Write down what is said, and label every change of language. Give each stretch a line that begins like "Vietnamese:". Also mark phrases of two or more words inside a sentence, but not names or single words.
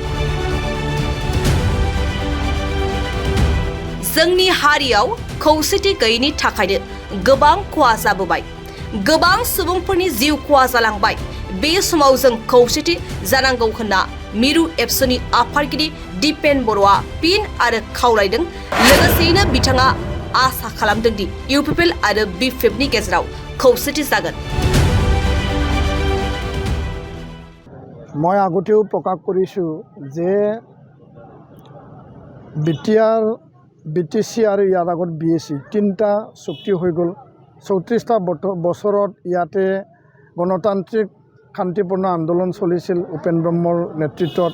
Bodo: जोंनि हारियाव खौसेथि गैयैनि थाखायनो गोबां खहा जाबोबाय, गोबां सुबुंफोरनि जिउ खहा जालांबाय। बे समाव जों खौसेथि जानांगौ होनना मिरु एबसुनि आफादगिरि दिपेन बर'आ फिन आरो खावलायदों। लोगोसेयैनो बिथाङा आसा खालामदों दि इउपिपिएल आरो बिपिएफनि गेजेराव खौसेथि जागोन।
Assamese: মই আগতেও প্ৰকাশ কৰিছোঁ যে বিটিআৰ, বিটিচি আৰু ইয়াৰ আগত বিএচি তিনিটা চুক্তি হৈ গ'ল। 34টা বছৰত ইয়াতে গণতান্ত্ৰিক শান্তিপূৰ্ণ আন্দোলন চলিছিল উপেন ব্ৰহ্মৰ নেতৃত্বত।